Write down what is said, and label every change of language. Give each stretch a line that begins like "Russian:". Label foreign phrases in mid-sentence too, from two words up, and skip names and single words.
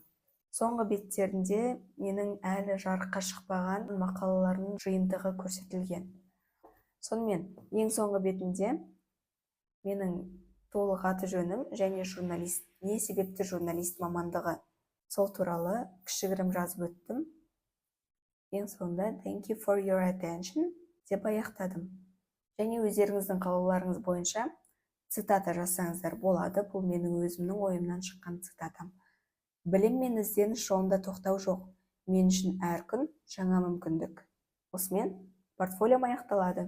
Kazakh: Соңғы беттерінде менің әлі жарыққа шықпаған мақалаларының жиынтығы көрсетілген. Сонымен, ең соңғы бетінде менің толық аты жөнім және журналист, не себепті журналист мамандығы. Сол туралы кішігірім жазып өттім. Ең соңында
English: thank you for your attention
Kazakh: деп аяқтадым. Және өздеріңіздің қалауларыңыз бойынша цитата жазсаңыздар болады. Бұл менің өзімнің ойымнан шыққан цитатам. Білім мен ізденіс жолында тоқтау жоқ. Мен үшін әр күн жаңа мүмкіндік. Осымен портфолиом аяқталады.